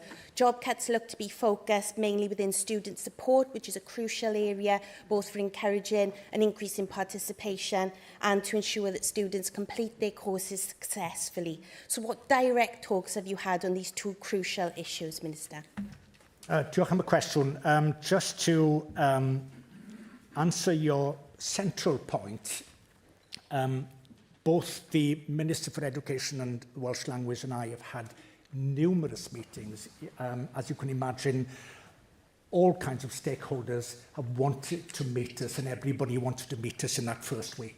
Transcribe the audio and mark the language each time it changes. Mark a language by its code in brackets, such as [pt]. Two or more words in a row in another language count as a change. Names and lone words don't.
[en] Job cuts look to be focused mainly within student support, which is a crucial area both for encouraging an increase in participation and to ensure that students complete their courses successfully. So what direct talks have you had on these two crucial issues, Minister? [cy] Diolch am y cwestiwn. [en] Just to answer your central point, both the Minister for Education and the Welsh Language and I have had numerous meetings. As you can imagine, all kinds of stakeholders have wanted to meet us, and everybody wanted to meet us in that first week.